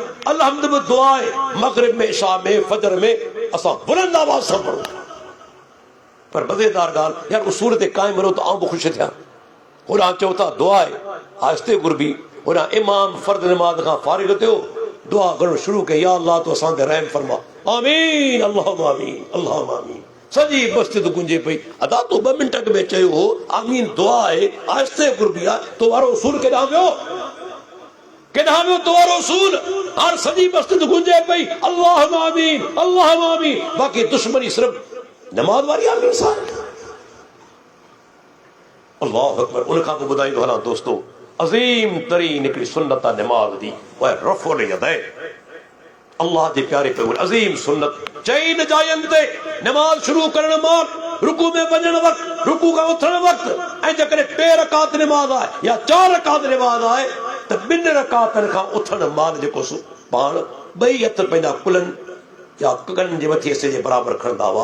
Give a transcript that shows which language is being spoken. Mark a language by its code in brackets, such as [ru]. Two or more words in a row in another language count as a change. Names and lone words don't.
[sd] अलहम्द बि दुआ आहे मग़रिब में इशा में फजर में असां बुलंद आवाज़ सां पढ़ूं। पर मज़ेदार ॻाल्हि यार उसूल ते क़ाइमु रहो त आउं बि ख़ुशि थियां। होॾां चओ था दुआ आहे आहिस्ते घुरबी, होॾां इमाम फर्द नमाज़ खां फारिग थियो दुआ करणु शुरू कई या अल्लाह तो असां ते रहम फरमा। [ar] آمين اللهم آمين اللهم آمين. [sd] सॼी मस्जिद गुंजे पई। अदा तो 2 मिंट में चयो हो आमीन दुआ आहे आहिस्ते घुरबी आहे। तो वारो उसूल केॾां वियो? केॾां वियो तो वारो उसूल? हाणे सॼी मस्जिद गुंजे पई [ar] اللهم آمين اللهم آمين. [sd] बाक़ी दुश्मनी सिर्फ़ नमाज वारी आमीन सां। [ar] الله أكبر. [sd] उन खां पोइ ॿुधाईंदो हलां दोस्तो अज़ीम तरीन हिकिड़ी सुन्नत आहे नमाज जी, उहा [ar] رفع اليدين. [sd] अल्लाह जे प्यारे पे अज़ीम सुन्नत चईन जायनि ते नमाज शुरू करण महिल रुकू में वञण वक़्तु, रुकू खां उथण वक़्तु ऐं जेकॾहिं 2 रकात नमाज आहे या 4 रकात नमाज आहे त 2 रकातनि खां उथण महिल जेको पाण 2 हथ पंहिंजा कुलनि या कगन जे मथे हिसे जे बराबरि खणंदा हुआ।